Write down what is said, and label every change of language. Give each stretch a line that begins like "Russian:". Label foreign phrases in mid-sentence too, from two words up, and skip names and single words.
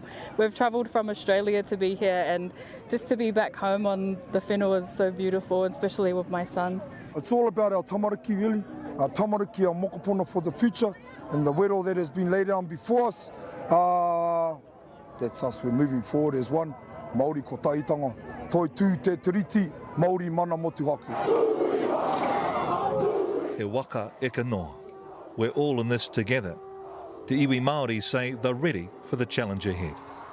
English: We've travelled from Australia to be here, and just to be back home on the whenua is so beautiful, especially with my son. It's all about our tamariki, really. Our tamariki, our mokopuna for the future, and the wero that has been laid down before us. That's us, we're moving forward as one.
Māori: Māori ko taitanga, toi tū te tiriti, Māori mana motu haki. He waka eka noa.
English: We're all in this together.
Māori: Te iwi Māori
English: say they're ready for the challenge ahead.